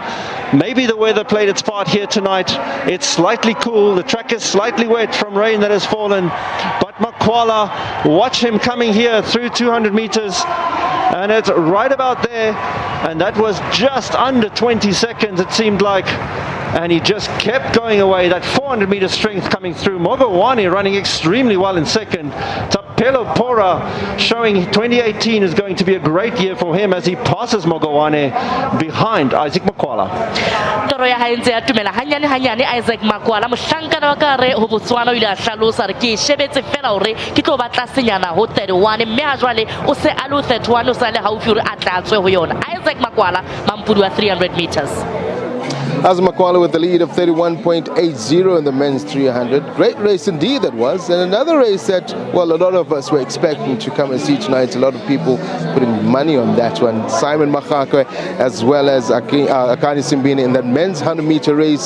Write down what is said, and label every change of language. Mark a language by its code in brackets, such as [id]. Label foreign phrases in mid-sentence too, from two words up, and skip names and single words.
[en] Maybe the weather played its part here tonight. It's slightly cool, the track is slightly wet from rain that has fallen, but Makwala, watch him coming here through 200 meters, and it's right about there, and that was just under 20 seconds it seemed like, and he just kept going away. That 400 meter strength coming through. Mogowani running extremely well in second. Tapelo Pora showing 2018 is going to be a great year for him as he passes Mogowani behind Isaac Makwala. [st] Toro ya haentse ya tumela hanyane Isaac Makwala mohlankana wa kare ho Botswana o ile a hlalosa re ke shebetse fela hore ke tlo batla senyana ho 31 mme ha jwale o se a lo 31 o sa le haufi hore a tlatswe ho yona. Isaac Makwala mampudi wa 300 meters. [en] As Makwala with the lead of 31.80 in the men's 300. Great race indeed that was. And another race that, well, a lot of us were expecting to come and see tonight. A lot of people putting money on that one. Simon Mahakwe as well as Akani Simbine in that men's 100-meter race.